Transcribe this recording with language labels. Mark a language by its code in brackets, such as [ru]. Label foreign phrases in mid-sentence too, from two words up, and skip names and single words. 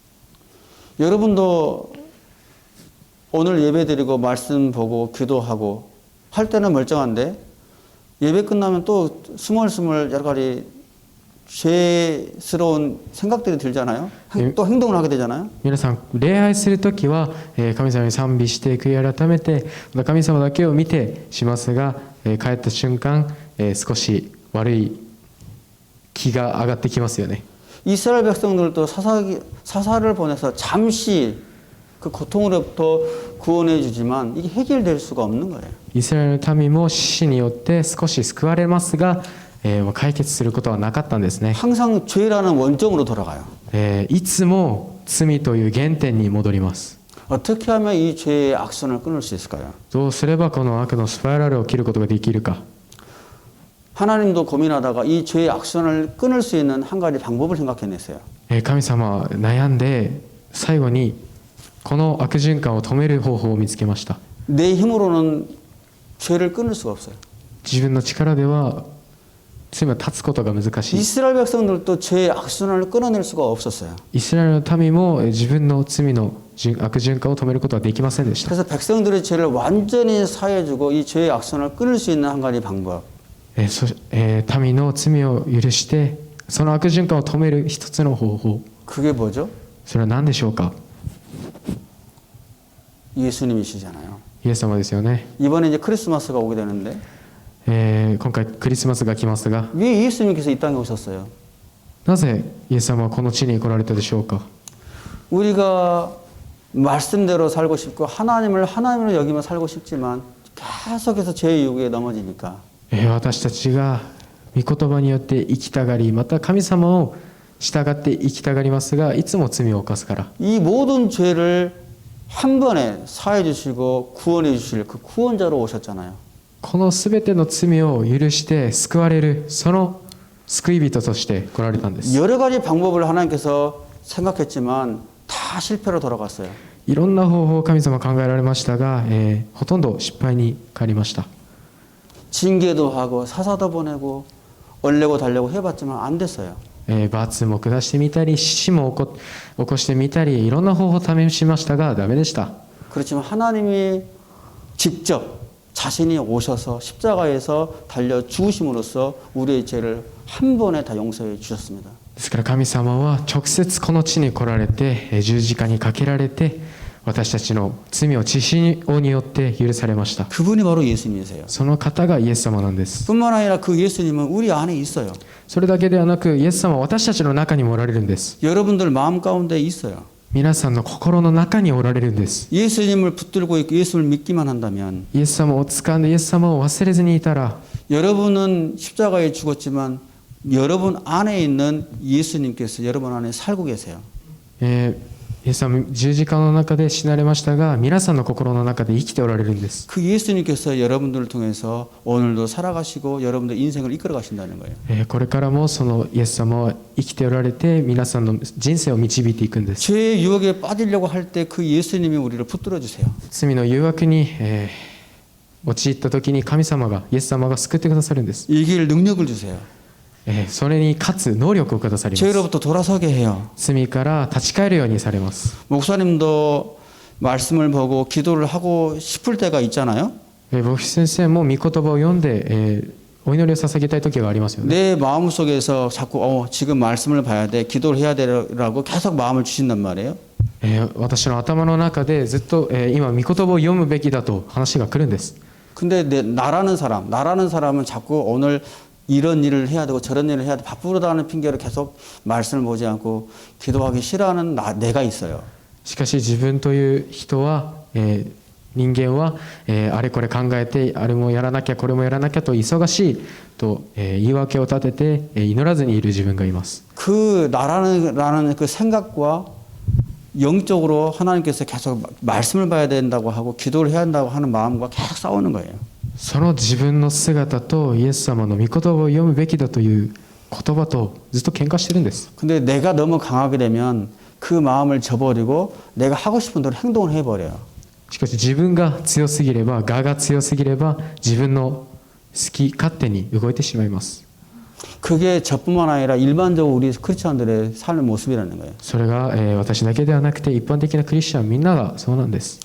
[ko] 여러분도 오늘 예배 드리고 말씀 보고 기도하고 할 때는 멀쩡한데 예배 끝나면 또 스멀스멀 여러 가지 죄스러운 생각들이 들잖아요. 또 행동을 하게 되잖아요. [ja] 皆さん礼拝するときは神様に賛美して悔い改めてまた神様だけを見てしますが帰った瞬間少し悪い気が上がってきますよね。 [ko] 이스라엘 백성들도 사사를 보내서 잠시 그 고통으로부터 구원해 주지만 이게 해결될 수가 없는 거예요. [ja] イスラエルの民も死によって少し救われますが、解決することはなかったんですね。 [ko] 항상 죄라는 원점으로 돌아가요. [ja] いつも罪という原点に戻ります。 [ko] 어떻게 하면 이 죄의 악순을 끊을 수 있을까요? [ja] どうすればこの悪のスパイラルを切ることができるか。 [ko] 하나님도 고민하다가 이 죄의 악순을 끊을 수 있는 한 가지 방법을 생각해냈어요. [ja] 神様は悩んで最後にこの悪循環を止める方法を見つけました。 [ko] 내 힘으로는 죄를 끊을 수가 없어요. [ja] 自分の力では罪を断つことが難しい。 [ko] 이스라엘 백성들도 죄의 악순환을 끊어낼 수가 없었어요. [ja] イスラエルの民も自分の罪の悪循環を止めることはできませんでした。 [ko] 그래서 백성들의 죄를 완전히 사해주고 이 죄의 악순환을 끊을 수 있는 한 가지 방법. [ja] 民の罪を許してその悪循環を止める一つの方法。 [ko] 그게 뭐죠? [ja] それは何でしょうか。 [ko] 예수님이시잖아요. [ja] イエス様ですよね。 [ko] 이번에 이제 크리스마스가 오게 되는데 [ja] 今回クリスマスが来ますが [ko] 왜 예수님께서 이 땅에 오셨어요? [ja] なぜイエス様はこの地に来られたでしょうか。 [ko] 우리가 말씀대로 살고 싶고 하나님을 여기며 살고 싶지만 계속해서 죄의 유혹에 넘어지니까 [ja] 私たちが御言葉によって生きたがりまた神様を従って生きたがりますがいつも罪を犯すから [ko] 이 모든 죄를 한 번에 사해 주시고 구원해 주실 그 구원자로 오셨잖아요. [ja] このすべての罪を許して救われるその救い人として来られたんです。 [ko] 여러 가지 방법을 하나님께서 생각했지만 다 실패로 돌아갔어요. [ja] いろんな方法を神様考えられましたが、ほとんど失敗に変わりました。 [ko] 징계도 하고 사사도 보내고 얼레고 달래고 해봤지만 안 됐어요. [ja] 罰も下してみたり死も起こしてみたりいろんな方法を試しましたがダメでした。 [ko] 그렇지만 하나님이 직접 자신이 오셔서 십자가에서 달려 죽으심으로써 우리의 죄를 한 번에 다 용서해 주셨습니다. [ja] ですから神様は直接この地に来られて十字架にかけられて私たちの罪を血潮によって許されました。 [ko] 그분이 바로 예수님이세요. [ja] その方がイエス様なんです。 [ko] 뿐만 아니라 그 예수님은 우리 안에 있어요. [ja] それだけではなくイエス様は私たちの中にもおられるんです。 [ko] 여러분들 마음 가운데 있어요. [ja] 皆さんの心の中におられるんです。 [ko] 예수님을 붙들고 있고 예수를 믿기만 한다면 [ja] イエス様を掴んでイエス様を忘れずにいたら [ko] 여러분은 십자가에 죽었지만 여러분 안에 있는 예수님께서 여러분 안에 살고 계세요. [ja] イエス様十字架の中で死なれましたが皆さんの心の中で生きておられるんです。 [ko] 그 예수님께서 여러분들을 통해서 오늘도 살아가시고 여러분들 인생을 이끌어 가신다는 거예요. [ja] これからもそのイエス様は生きておられて皆さんの人生を導いていくんです。 [ko] 죄의 유혹에 빠지려고 할 때 그 예수님이 우리를 붙들어 주세요. [ja] 罪の誘惑に、陥った時に神様がイエス様が救ってくださるんです。 [ko] 이길 능력을 주세요. [ja] それに勝つ能力をくださります。 [ko] 죄로부터 돌아서게 해요. [ja] 罪から立ち返るようにされます。 [ko] 목사님도 말씀을 보고 기도를 하고 싶을 때가 있잖아요. [ja] 牧師先生も御言葉を読んで、お祈りを捧げたい時がありますよね。 [ko] 내 마음속에서 자꾸 지금 말씀을 봐야 돼, 기도를 해야 되라고 계속 마음을 주신단 말이에요. [ja] 私の頭の中でずっと、今御言葉を読むべきだと話が来るんです。 [ko] 근데 나라는 사람은 자꾸 오늘 이런 일을 해야 되고 저런 일을 해야 돼 바쁘다는 핑계로 계속 말씀을 보지 않고 기도하기 싫어하는 내가 있어요. [ja] しかし自分という人は、人間は、あれこれ考えてあれもやらなきゃこれもやらなきゃと忙しいと、言い訳を立てて、祈らずにいる自分がいます。 [ko] 그 나라는 그 생각과 영적으로 하나님께서 계속 말씀을 봐야 된다고 하고 기도를 해야 한다고 하는 마음과 계속 싸우는 거예요. [ja] その自分の姿とイエス様の御言葉を読むべきだという言葉とずっと喧嘩してるんです。 [ko] 근데 내가 너무 강하게 되면 그 마음을 저버리고 내가 하고 싶은 대로 행동을 해버려요. [ja] しかし自分が強すぎれば我が強すぎれば自分の好き勝手に動いてしまいます。 [ko] 그게 저뿐만 아니라 일반적으로 우리 크리스천들의 삶의 모습이라는 거예요. [ja] それが、私だけではなくて一般的なクリスチャンみんながそうなんです。